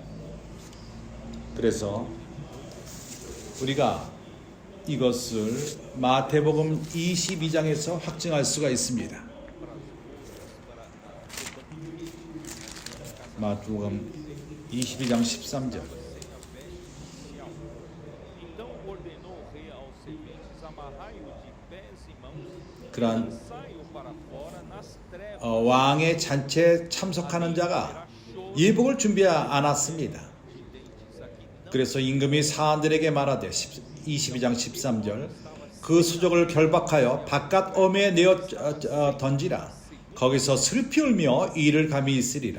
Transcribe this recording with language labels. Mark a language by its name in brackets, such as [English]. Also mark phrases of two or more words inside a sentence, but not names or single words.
[Korean] 그래서 우리가 이것을 마태복음 22장에서 확증할 수가 있습니다. 마태복음 22장 13절. [Portuguese] Então ordenou o rei aos serventes: amarrai-o de pés e mãos, [Korean] 그러한 [Portuguese] lançai-o para fora nas trevas. [Korean] 왕의 잔치에 참석하는 자가 예복을 준비하지 않았습니다. 그래서 임금이 사람들에게 말하되 22장 13절 그 수족을 결박하여 바깥 엄에 내어 던지라. 거기서 슬피 울며 이를 감히 있으리라.